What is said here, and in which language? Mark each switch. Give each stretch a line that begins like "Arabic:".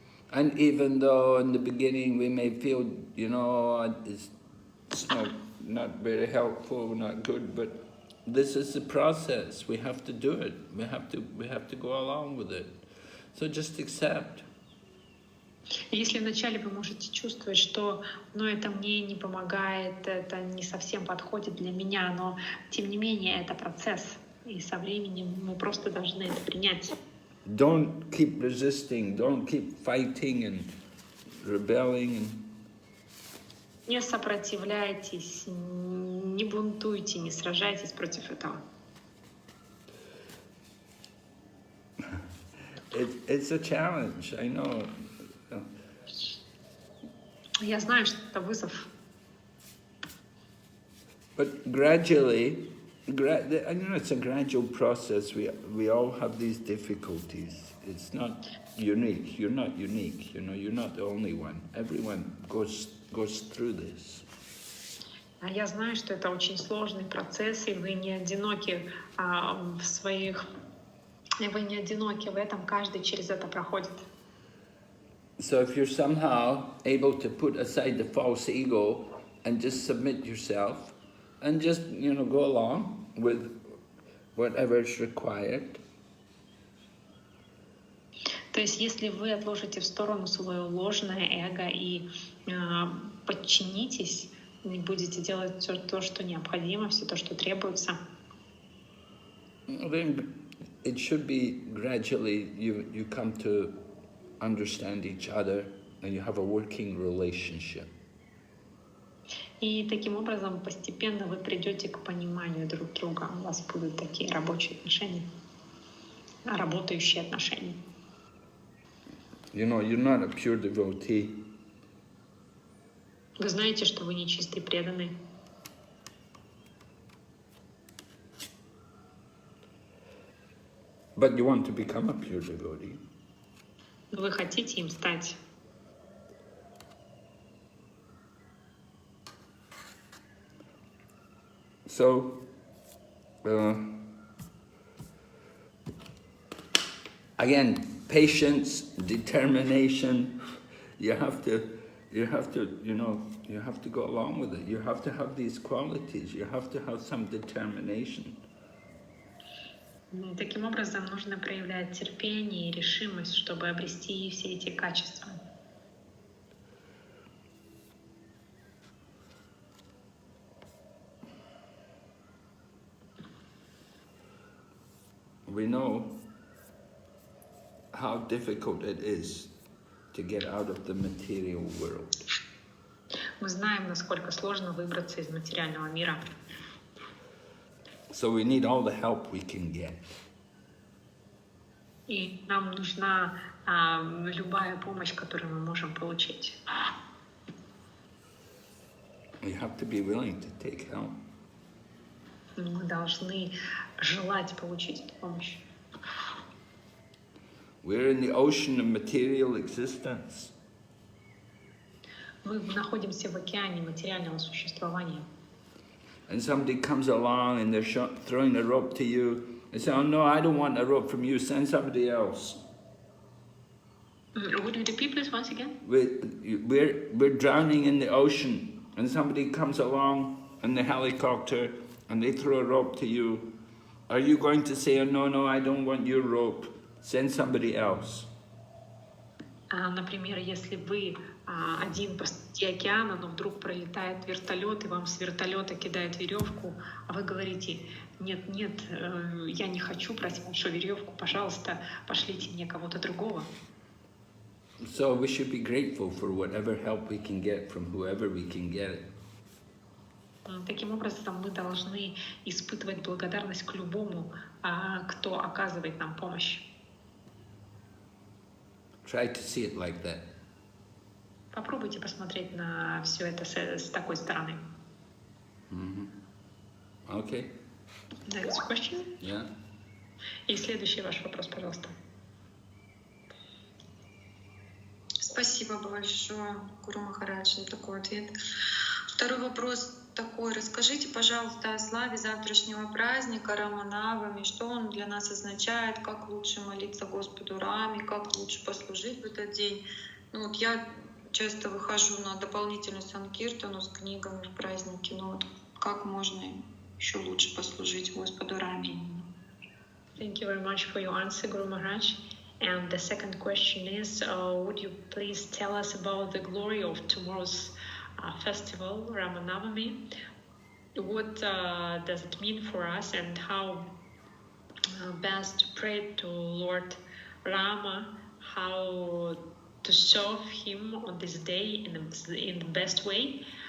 English: And even though in the beginning we may feel, you know, it's not very helpful, not good, but this is the process. We have to do it. We have to go along with it. So just accept.
Russian: Если вначале вы можете чувствовать, что это мне не помогает, это не совсем подходит для меня, но тем не менее это процесс, и со временем мы просто должны это принять.
English: Don't keep resisting, don't keep fighting and rebelling.
Russian: Не сопротивляйтесь, не бунтуйте, не сражайтесь против этого.
English: It's a challenge, I know.
Russian: Я знаю, что это вызов.
English: But gradually, it's a gradual process. We all have these difficulties. It's not unique. You're not unique. You know, you're not the only one. Everyone goes through this.
Russian: А я знаю, что это очень сложный процесс, и вы не одиноки в своих... Вы не одиноки в этом, каждый через это проходит.
English: So if you're somehow able to put aside the false ego and just submit yourself and just, go along with whatever's required.
Russian: То есть если вы отложите в сторону свое ложное эго и подчинитесь, и будете делать все то, что необходимо, все то, что требуется,
English: Then it should be gradually you come to understand each other and you have a working relationship.
Russian: и таким образом постепенно вы придете к пониманию друг друга. У вас будут такие рабочие отношения, работающие отношения.
English: You're not a pure devotee.
Russian: Вы знаете, что вы не чистый преданный.
English: But you want to become a pure devotee.
Russian: Вы хотите им стать.
English: So, again, patience, determination. You have to, you have to go along with it. You have to have these qualities. You have to have some determination.
Russian: Таким образом, нужно проявлять терпение и решимость, чтобы обрести все эти качества.
English: We know how difficult it is to get out of the material world.
Russian: Мы знаем, насколько сложно выбраться из материального мира.
English: So we need all the help we can get.
Russian: И нам нужна любая помощь, которую мы можем получить.
English: We have to be willing to take help.
Russian: Мы должны желать получить эту помощь.
English: We're in the ocean of material existence.
Russian: Мы находимся в океане материального существования.
English: And somebody comes along and they're throwing a rope to you. They say, oh no, I don't want a rope from you, send somebody else. Would you repeat this once again? We're drowning in the ocean and somebody comes along in the helicopter and they throw a rope to you. Are you going to say, oh no, I don't want your rope, send somebody else?
Russian: Например, если вы один посреди океана, но вдруг пролетает вертолет, и вам с вертолета кидает веревку, а вы говорите: нет, я не хочу брать вашу веревку, пожалуйста, пошлите мне кого-то другого.
English: So we should be grateful for whatever help we can get from whoever we can get it.
Russian: Таким образом, мы должны испытывать благодарность к любому, кто оказывает нам помощь.
English: Try to see it like that.
Russian: Попробуйте посмотреть на все это с такой стороны.
English: Okay. Next question. Yeah.
Russian: И следующий ваш вопрос, пожалуйста. Спасибо большое, Гуру Махарадж, за такой ответ. Второй вопрос такой. Расскажите, пожалуйста, о славе завтрашнего праздника Раманавами, что он для нас означает, как лучше молиться Господу Раме, как лучше послужить в этот день. Я часто выхожу на дополнительную санкиртану с книгами в праздники, как можно еще лучше послужить Господу Раме?
English: Thank you very much for your answer, Guru Maharaj. And the second question is, would you please tell us about the glory of tomorrow's festival, Ramanavami? What does it mean for us, and how best to pray to Lord Rama, how to serve him on this day in the best way?